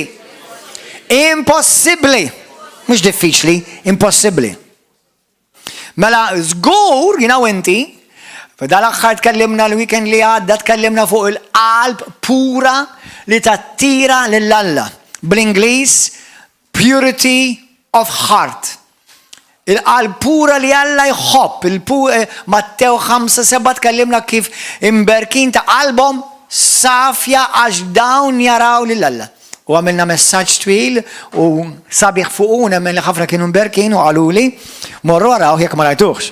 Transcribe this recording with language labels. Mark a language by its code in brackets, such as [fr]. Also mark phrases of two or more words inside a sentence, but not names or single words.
[mt] Impossibbli. Mhux diffiċli, impossibbli. Mela żgur inti f'dal-aħħar tkellimna l-weekend li għadda tkellimna fuq il-qalb pura li tattira lill-Alla. Bl-Ingliż [en] purity of heart. [mt] Il-qalb pura li Alla jħobb. Mattew 5-7 tkellimna kif imberkin ta' qalbhom safja għax dawn jaraw lill-Alla. U għamilna messaġġ twil u sabiħ fuquna minn li ħafna kienu mberkin u għaluli morru għaraw jekk ma rajtuħx.